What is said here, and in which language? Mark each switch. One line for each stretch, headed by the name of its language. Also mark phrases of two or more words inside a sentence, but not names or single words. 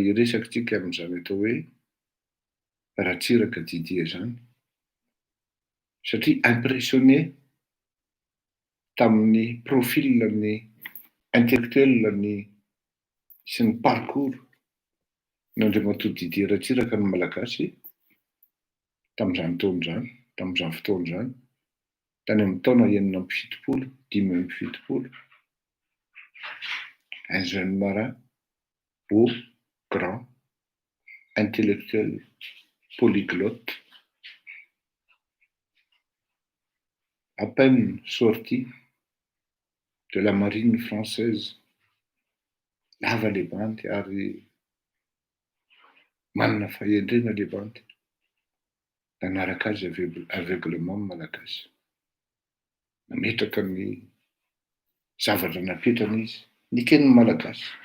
Malagasy: iresakitsika amin'izany atao hoe Ratsiraka Didier zany, satria impressionné tamin'ny profilany intellectuelny sy ny parcours n'Andriamatoa Didier Ratsiraka ny malagasy tamin'izany taona zany, tamin'izany fotoana zany, tany amin'ny taona 570.
French: Un jeune marin, beau, grand, intellectuel, polyglotte, à peine sorti de la marine française,
Malagasy: lava le banty ary manana fahendrena le banty, nanaraka azy aveuglement malagasy. Nametraka ny zavatra napetrana izy, niken'ny malagasy.